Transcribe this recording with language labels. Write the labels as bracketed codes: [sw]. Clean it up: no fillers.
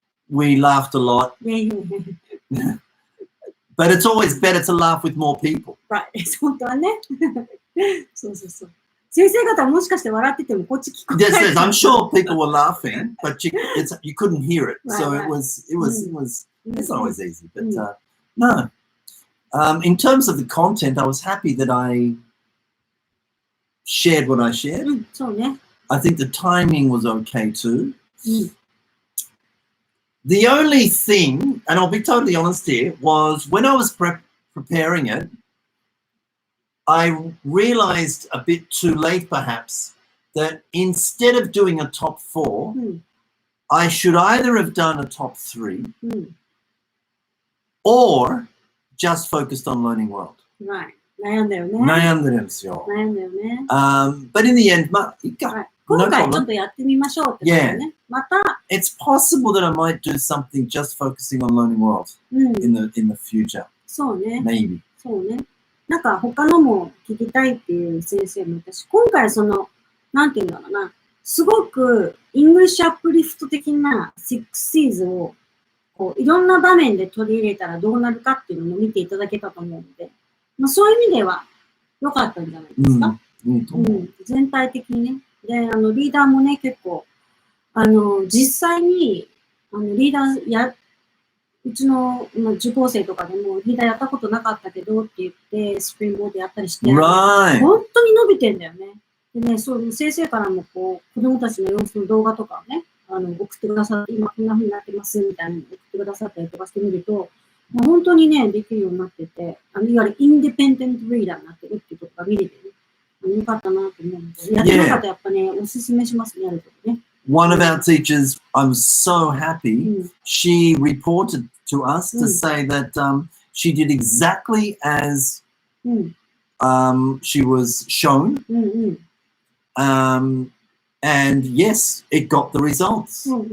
[en] We laughed a lot. But it's always better to laugh with more people. Right. [ja] 本当はね。そうそうそう。先生方はもしかして笑っててもこっち聞こえない。 [en] Yes, I'm sure people were laughing, but you couldn't hear it. So it was it's not always easy. But no. In terms of the content, I was happy that I shared what I shared. [ja] そうね。 [en] I think the timing was okay too. The only thing, and I'll be totally honest here, was when I was preparing it, I realized a bit too late perhaps that instead of doing a top 4, I should either have done a top 3 or just focused on learning world. Right. [ja] 悩んだよね。悩んでるんですよ。悩んだよね。 [en] But in the end, [ja] いいか。今回ちょっとやってみましょうってことね。また。 [en] It's possible that I might do something just focusing on learning world in the future. [ja] そうね。 [en] Maybe. [ja] そうね。なんか他のも聞きたいっていう先生もいたし、今回なんていうんだろうな、すごくイングリッシュアップリフト的な6 C's をこういろんな場面で取り入れたらどうなるかっていうのも見ていただけたと思うので、そういう意味では良かったんじゃないですか。全体的にね。で、リーダーもね、結構、実際に、リーダーうちの、受講生とかでも、リーダーやったことなかったけどって言って、スプリングボードやったりして、本当に伸びてんだよね。でね、先生からもこう、子供たちの様子の動画とかをね、送ってくださって、今こんな風になってますみたいなのを送ってくださったりとかしてみると、本当にね、できるようになってて、いわゆるインディペンデントリーダーになってるっていうところが見れてね。よかったなと思うので、やってなかったらやっぱね、おすすめしますね、やるとね。 [en] One of our teachers, I'm so happy, she reported to us to say that she did exactly as she was shown. And yes, it got the results.